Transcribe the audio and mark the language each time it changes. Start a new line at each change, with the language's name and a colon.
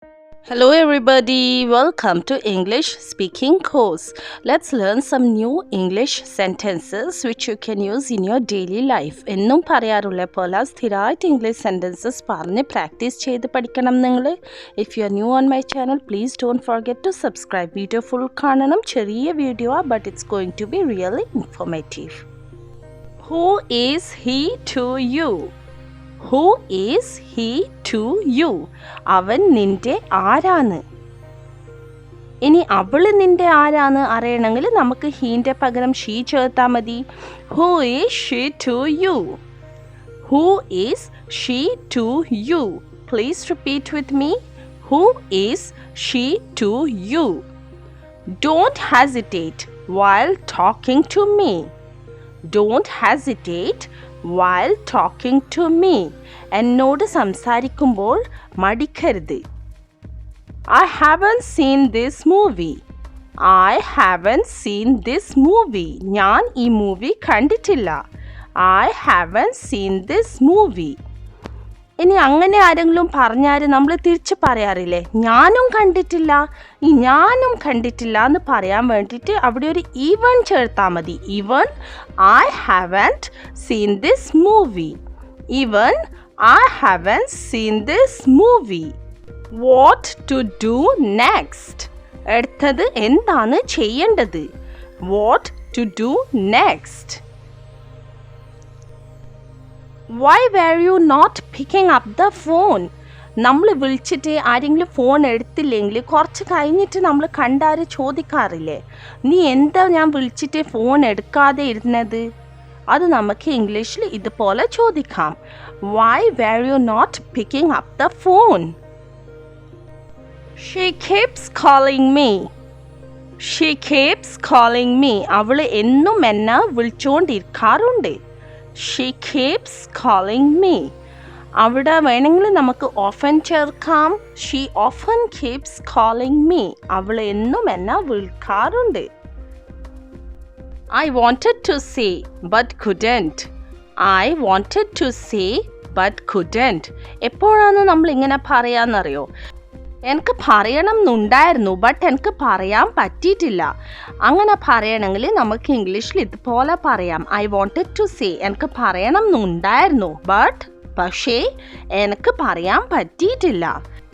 English: Hello everybody, welcome to English speaking course. Let's learn some new English sentences which you can use in your daily life.
Malayalam: എന്നും പറയാറുള്ള പോലെ സ്ഥിരമായിട്ട് English sentences പറഞ്ഞ് practice ചെയ്ത് പഠിക്കണം നിങ്ങൾ.
English: If you are new on my channel, please don't forget to subscribe.
Malayalam: Video full കാണണം. ചെറിയ video
English: but it's going to be really informative. Who is he to you? Who is he to you?
Malayalam: അവൻ നിന്റെ ആരാണ്. ഇനി അവള് നിന്റെ ആരാണ് അറിയണമെങ്കിൽ നമുക്ക് ഹീൻ്റെ പകരം ഷീ ചേർത്താൽ മതി.
English: Who is she to you? Who is she to you? Please repeat with me. Who is she to you? Don't hesitate while talking to me. Don't hesitate while talking to me.
Malayalam: എന്നോട് സംസാരിക്കുമ്പോൾ മടിക്കരുത്.
English: I haven't seen this movie. I haven't seen this movie.
Malayalam: ഞാൻ ഈ movie കണ്ടിട്ടില്ല.
English: I haven't seen this movie.
Malayalam: ഇനി അങ്ങനെ ആരെങ്കിലും പറഞ്ഞാൽ നമ്മൾ തിരിച്ച് പറയാറില്ലേ, ഞാനും കണ്ടിട്ടില്ല, ഞാനും കണ്ടിട്ടില്ല എന്ന് പറയാൻ വേണ്ടിയിട്ട് അവിടെ ഒരു ഈവൻ ചേർത്താൽ മതി.
English: Even I haven't seen this movie. Even I haven't seen this movie. What to do next?
Malayalam: അടുത്തത് എന്താണ് ചെയ്യേണ്ടത്?
English: What to do next? Why were you not picking up the phone?
Malayalam: നമ്മൾ വിളിച്ചിട്ട് ആരെങ്കിലും ഫോൺ എടുത്തില്ലെങ്കിൽ കുറച്ച് കഴിഞ്ഞിട്ട് നമ്മൾ കണ്ടാൽ ചോദിക്കാറില്ലേ, നീ എന്താ ഞാൻ വിളിച്ചിട്ട് ഫോൺ എടുക്കാതെ ഇരുന്നത്? അത് നമുക്ക് ഇംഗ്ലീഷിൽ ഇതുപോലെ ചോദിക്കാം.
English: Why were you not picking up the phone? She keeps calling me. She keeps calling me.
Malayalam: അവൾ എന്നും എന്നെ വിളിച്ചുകൊണ്ടിരിക്കാറുണ്ട്.
English: She keeps calling me.
Malayalam: അവിടെ വേണമെങ്കിൽ നമുക്ക് often ചേർക്കാം.
English: She often keeps calling me.
Malayalam: അവൾ എന്നും എന്നെ വിളിക്കാറുണ്ട്.
English: I wanted to say but couldn't. I wanted to say but couldn't.
Malayalam: എപ്പോഴാണ് നമ്മൾ ഇങ്ങനെ പറയാന്നറിയോ? എനിക്ക് പറയണം എന്നുണ്ടായിരുന്നു ബട്ട് എനിക്ക് പറയാൻ പറ്റിയിട്ടില്ല. അങ്ങനെ പറയണമെങ്കിൽ നമുക്ക് ഇംഗ്ലീഷിൽ ഇതുപോലെ പറയാം.
English: I wanted to say,
Malayalam: എനിക്ക് പറയണം എന്നുണ്ടായിരുന്നു പക്ഷേ എനിക്ക് പറയാൻ പറ്റിയിട്ടില്ല.